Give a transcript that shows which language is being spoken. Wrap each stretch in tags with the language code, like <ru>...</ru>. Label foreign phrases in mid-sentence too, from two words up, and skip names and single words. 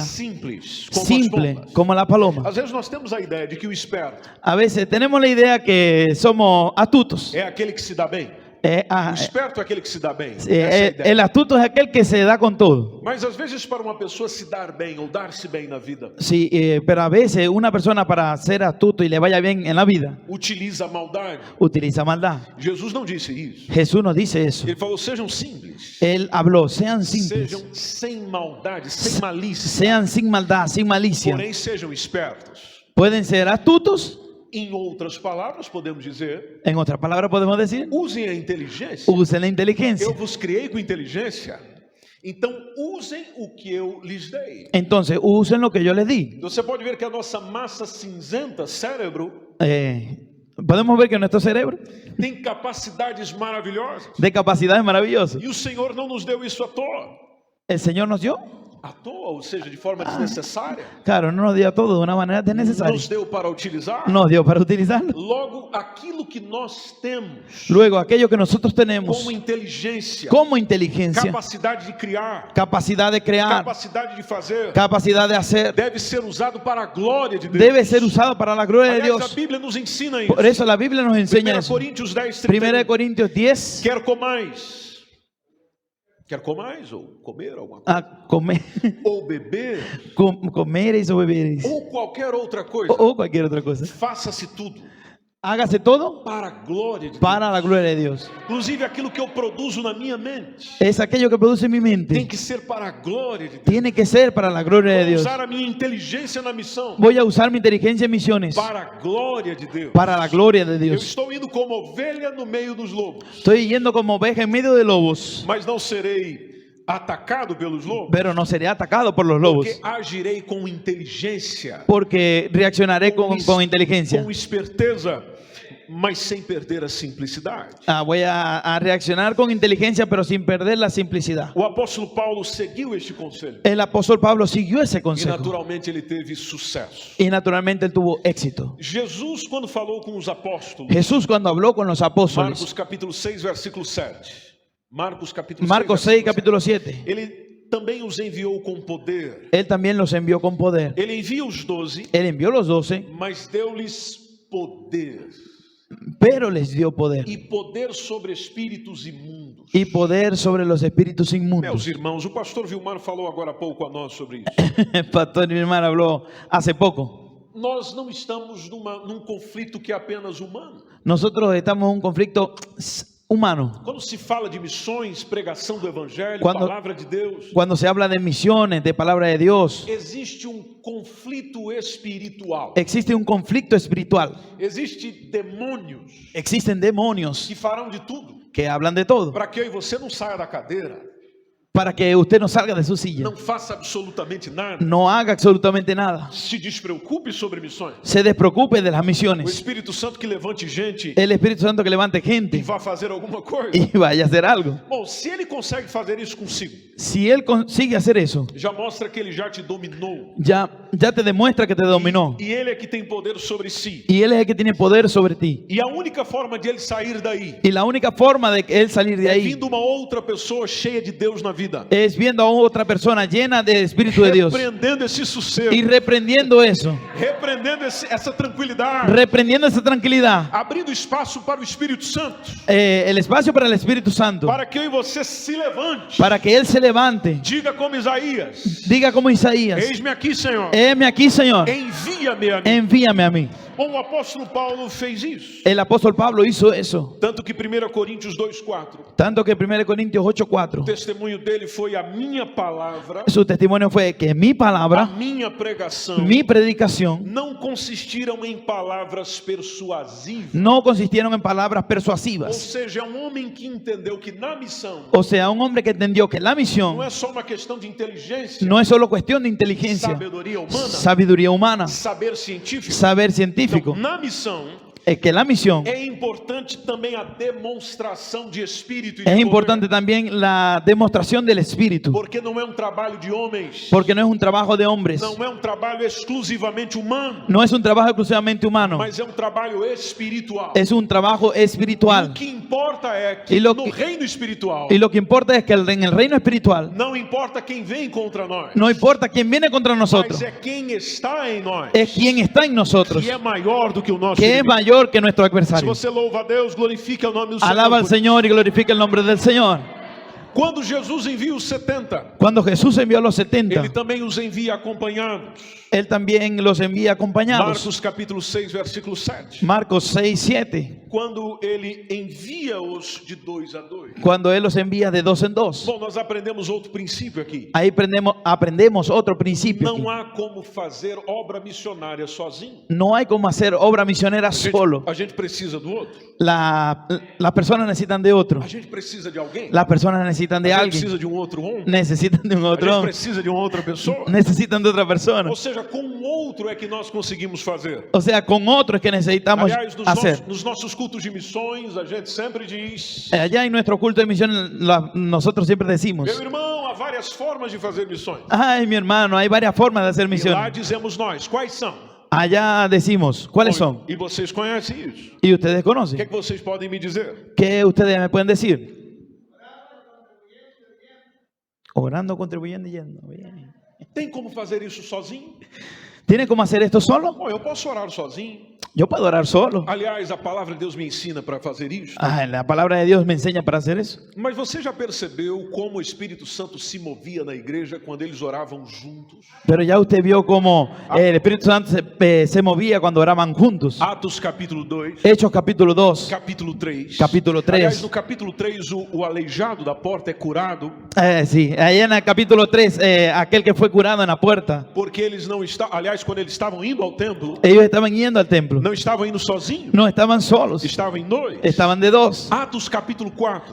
<pt>simples como as</pt> <es>simple</es> <pt>pombas.</pt> <es>como la paloma.</es> <pt>Às vezes nós temos a ideia de que o esperto</pt> <es>A veces tenemos la idea que somos astutos.</es> <pt>é aquele que se dá bem. O esperto é aquele que se dá bem. Essa é a ideia.</pt> <es>El astuto es aquel que se da con todo.</es> <pt>Mas às vezes para uma pessoa se dar bem ou dar-se bem na vida,</pt> <es>Sí, pero a veces una persona para ser astuto y le vaya bien en la vida</es> <pt>utiliza a maldade.</pt> <es>utiliza maldad.</es> <pt>Jesus não disse isso.</pt> <es>Jesús nos dice eso.</es> <pt>Ele falou: sejam simples,</pt> <es>Él habló, sean simples,</es> <pt>sejam sem maldade, sem malícia,</pt> <es>sean sin maldad, sin malicia.</es> <pt>porém sejam espertos.</pt> <es>Pueden ser astutos,</es> <pt>Em outras palavras, podemos dizer,</pt> <es>en otras palabras podemos decir,</es> <pt>usem a inteligência.</pt> <es>usen la inteligencia.</es> <pt>Eu vos criei com inteligência, então usem o que eu lhes dei.</pt> <es>Entonces, usen lo que yo les di.</es> <pt>Você pode ver que a nossa massa cinzenta, cérebro,</pt> <es>Podemos ver que nuestro cerebro</es> <pt>tem capacidades maravilhosas.</pt> <es>de capacidades maravillosas.</es> <pt>E o Senhor não nos deu isso à toa.</pt> <es>El Señor nos dio,</es> <pt>À toa, ou seja, de forma desnecessária.</pt> <es>claro, no nos dio todo de una manera desnecesaria.</es> <pt>Nos deu para utilizar.</pt> <es>Nos dio para utilizarlo.</es> <pt>Logo, aquilo que nós temos</pt> <es>Luego, aquello que nosotros tenemos</es> <pt>como inteligência,</pt> <es>como inteligencia,</es> <pt>capacidade de criar,</pt> <es>capacidad de crear,</es> <pt>capacidade de fazer,</pt> <es>capacidad de hacer,</es> <pt>deve ser usado para a glória de Deus.</pt> <es>debe ser usado para la gloria de</es> <pt>Aliás, a</pt> <es>Dios.</es> <pt>Bíblia nos ensina isso.</pt> <es>Por eso la Biblia nos enseña 1 eso.</es> <pt>Coríntios 10, 1 31.</pt> <es>Corintios 10,</es> <pt>Quer comais. Quer comais ou comer alguma coisa.</pt> <es>a comer,</es> <pt>Ou beber.</pt> <es>comereis o bebereis,</es> <pt>Ou qualquer outra coisa.</pt> <es>o cualquier otra cosa.</es> <pt>Faça-se tudo</pt> <es>Hágase todo</es> <pt>para a glória de Deus.</pt> <es>para la gloria de Dios.</es> <pt>Inclusive aquilo que eu produzo na minha mente</pt> <es>Es aquello que produce en mi</es> <pt>tem</pt> <es>mente.</es> <pt>que ser para a glória de Deus.</pt> <es>Tiene que ser para la gloria de</es> <pt>Vou</pt> <es>Dios.</es> <pt>usar a minha inteligência na missão</pt> <es>Voy a usar mi inteligencia en misiones</es> <pt>para a glória de Deus.</pt> <es>para la gloria de</es> <pt>Eu</pt> <es>Dios.</es> <pt>estou indo como ovelha no meio dos lobos,</pt> <es>Estoy yendo como oveja en medio de lobos,</es> <pt>mas não serei atacado pelos lobos,</pt> <es>pero no seré atacado por los lobos,</es> <pt>porque agirei com inteligência,</pt> <es>porque reaccionaré con inteligencia.</es> <pt>com esperteza, mas sem perder a simplicidade.</pt> <es>Voy a reaccionar con inteligencia, pero sin perder la simplicidad.</es> <pt>O apóstolo Paulo seguiu este conselho</pt> <es>El apóstol Pablo siguió ese</es> <pt>e</pt> <es>consejo</es> <pt>naturalmente ele teve sucesso.</pt> <es>y naturalmente él tuvo éxito.</es> <pt>Jesus, quando falou com os apóstolos,</pt> <es>Jesús cuando habló con los apóstoles,</es> <pt>Marcos capítulo 6, versículo 7.</pt> <es>Marcos capítulo Marcos 6, capítulo 7,</es> <pt>Ele também os enviou com poder.</pt> <es>él también los envió con poder.</es> <pt>Ele envia os 12,</pt> <es>Él envió los 12,</es> <pt>mas deu-lhes poder.</pt> <es>pero les dio poder.</es> <pt>E poder sobre espíritos imundos.</pt> <es>Y poder sobre los espíritus</es> <pt>Meus</pt> <es>inmundos.</es> <pt>irmãos, o pastor Vilmar falou agora há pouco a nós sobre isso.</pt> <es>El pastor mi hermano habló hace poco.</es> <pt>Nós não estamos num conflito que é apenas humano.</pt> <es>Nosotros estamos en un conflicto humano.</es> <pt>Quando se fala de missões, pregação do evangelho,</pt> <es>Quando-</es> <pt>palavra de Deus,</pt> <es>Cuando se habla de misiones, de palabra de Dios,</es> <pt>existe conflito espiritual.</pt> <es>existe un conflicto espiritual.</es> <pt>Existe demônios</pt> <es>Existen demonios</es> <pt>que farão de tudo</pt> <es>que hablan de todo</es> <pt>para que eu e você não saia da cadeira,</pt> <es>para que usted no salga de su silla,</es> <pt>não faça absolutamente nada,</pt> <es>no haga absolutamente nada,</es> <pt>se despreocupe sobre missões.</pt> <es>se despreocupe de las</es> <pt>O</pt> <es>misiones.</es> <pt>Espírito Santo que levante gente</pt> <es>El Espíritu Santo que levante</es> <pt>e</pt> <es>gente</es> <pt>vá fazer alguma coisa.</pt> <es>y vaya a hacer algo.</es> <pt>Bom, se ele consegue fazer isso consigo,</pt> <es>Si Él consigue hacer eso,</es> <pt>já mostra que ele já te dominou.</pt> <es>ya te demuestra que te dominó.</es> <pt>E ele é que tem poder sobre si.</pt> <es>Y Él es el que tiene poder sobre ti.</es> <pt>E a única forma de ele sair daí</pt> <es>Y la única forma de que Él salir de</es> <pt>é</pt> <es>ahí</es> <pt>vindo uma outra pessoa cheia de Deus na vida,</pt> <es>es viendo a otra persona llena del Espíritu de Dios</es> <pt>repreendendo esse sossego,</pt> <es>y reprendiendo eso,</es> <pt>repreendendo essa tranquilidade,</pt> <es>reprendiendo esa tranquilidad,</es> <pt>abrindo espaço para o Espírito Santo,</pt> <es>el espacio para el Espíritu Santo,</es> <pt>para que eu e você se levante.</pt> <es>para que Él se levante.</es> <pt>Diga como Isaías:</pt> <es>Diga como Isaías:</es> <pt>eis-me aqui, Senhor,</pt> <es>heme aquí, Señor,</es> <pt>envia-me a mim.</pt> <es>envíame a mí.</es> <pt>Bom, o apóstolo Paulo fez isso.</pt> <es>El apóstol Pablo hizo eso.</es> <pt>Tanto que 1 Coríntios 2,4,</pt> <es>Tanto que 1 Corintios</es> <pt>o</pt> <es>8:4,</es> <pt>testemunho dele foi a minha palavra,</pt> <es>su testimonio fue que mi</es> <pt>a</pt> <es>palabra,</es> <pt>minha pregação,</pt> <es>mi predicación,</es> <pt>não consistiram em palavras persuasivas.</pt> <es>no consistieron en palabras</es> <pt>Ou</pt> <es>persuasivas.</es> <pt>seja, é um homem que entendeu que na missão</pt> <es>O sea, un hombre que entendió que la misión</es> <pt>não é só uma questão de inteligência,</pt> <es>no es solo cuestión de inteligencia,</es> <pt>sabedoria humana,</pt> <es>sabiduría humana,</es> <pt>saber científico.</pt> <es>saber</es> <pt>Então,</pt> <es>científico.</es> <pt>na missão</pt> <es>Es que la misión</es> <pt>é importante também a demonstração de espírito e</pt> <es>es</es> <pt>de</pt> <es>importante también la demostración del Espíritu,</es> <pt>porque não é um trabalho de homens,</pt> <es>porque no es un trabajo de hombres,</es> <pt>não é um trabalho exclusivamente humano,</pt> <es>no es un trabajo exclusivamente humano,</es> <pt>mas é um trabalho espiritual.</pt> <es>es un trabajo</es> <pt>O</pt> <es>espiritual.</es> <pt>que importa é que</pt> <es>E lo no que-</es> <pt>reino espiritual</pt> <es>Y lo que importa es que en el reino espiritual</es> <pt>não importa quem vem contra nós,</pt> <es>no importa quién viene contra nosotros,</es> <pt>mas é quem está em nós,</pt> <es>es quien está en nosotros,</es> <pt>que é maior do que o nosso</pt> <es>que es</es> <pt>inimigo.</pt> <es>mayor que nuestro</es> <pt>Se</pt> <es>adversario.</es> <pt>você louva a Deus, glorifique o nome do</pt> <es>Alaba al</es> <pt>Senhor.</pt> <es>Señor y glorifica el nombre del Señor.</es> <pt>Quando Jesus envia os 70,</pt> <es>Cuando Jesús envió a los 70,</es> <pt>Ele também os envia acompanhados.</pt> <es>Él también los envía acompañados.</es> <pt>Marcos capítulo 6, versículo 7.</pt> <es>Marcos 6, 7.</es> <pt>Quando Ele envia-os de 2 a 2.</pt> <es>Cuando Él los envía de dos en dos.</es> <pt>Bom, nós aprendemos outro princípio aqui.</pt> <es>Ahí aprendemos otro principio.</es> <pt>Não</pt> <es>Aquí.</es> <pt>há como fazer obra missionária sozinho.</pt> <es>No hay como hacer obra misionera solo.</es> <pt>A gente precisa do outro.</pt> <es>Las personas necesitan de otro.</es> <pt>A gente precisa de alguém.</pt> <es>Las personas necesitan de</es> <pt>A gente</pt> <es>alguien.</es> <pt>precisa de um outro homem.</pt> <es>Necesitan de un</es> <pt>A</pt> <es>otro</es> <pt>gente</pt> <es>hombre.</es> <pt>precisa de uma outra pessoa.</pt> <es>Necesitan de otra persona.</es> <pt>Ou seja, com um outro é que nós conseguimos fazer.</pt> <es>O sea, con otro es que necesitamos</es> <pt>Aliás,</pt> <es>hacer.</es> <pt>nos nossos cultos de missões, a gente sempre diz:</pt> <es>Allá en nuestro culto de misión, nosotros siempre decimos:</es> <pt>meu irmão, há várias formas de fazer missões.</pt> <es>ay, mi hermano, hay varias formas de hacer</es> <pt>E lá</pt> <es>misiones.</es> <pt>dizemos nós, quais são?</pt> <es>Allá decimos, ¿cuáles son?</es> <pt>E vocês conhecem isso.</pt> <es>Y ustedes</es> <pt>O que,</pt> <es>conocen.</es> <pt>é que vocês podem me dizer?</pt> <es>¿Qué ustedes me pueden decir? Orando, contribuyendo y yendo. Bien.</es> <pt>Tem como fazer isso sozinho?</pt> <es>¿Tiene cómo hacer esto solo?</es> <pt>Bom, eu posso orar sozinho.</pt> <es>Yo puedo orar solo.</es> <pt>Aliás, a palavra de Deus me ensina para fazer isso.</pt> <es>Ah, la palabra de Dios me enseña para hacer eso.</es> <pt>Mas você já percebeu como o Espírito Santo se movia na igreja quando eles oravam juntos?</pt> <es>Pero ya usted vio cómo el Espíritu Santo se movía cuando oraban juntos.</es> <pt>Atos capítulo 2,</pt> <es>Hechos capítulo 2.</es> <pt>capítulo 3.</pt> <es>Capítulo 3.</es> <pt>Aliás, no capítulo 3, o aleijado da porta é curado,</pt> <es>Sí, ahí en el capítulo 3, aquel que fue curado en la puerta,</es> <pt>porque eles não estavam, aliás, quando eles estavam indo ao templo,</pt> <es>ellos estaban yendo al templo.</es> <pt>não estavam indo sozinhos,</pt> <es>No estaban solos,</es> <pt>estavam em dois.</pt> <es>estaban de dos.</es> <pt>Atos capítulo 4,</pt>